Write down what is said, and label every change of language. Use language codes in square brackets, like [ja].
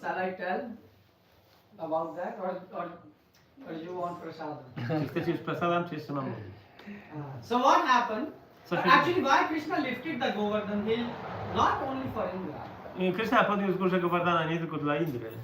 [en] Shall I tell about that, or you want prasadam? [pl] Czy chcecie już prasadam, czy jeszcze mam mówić? [en] So what happened? [pl] Co się [en] Actually, why Krishna lifted the Govardhan hill? Not only for Indra. [pl] Krishna podniósł wzgórze Govardhana nie tylko dla Indry.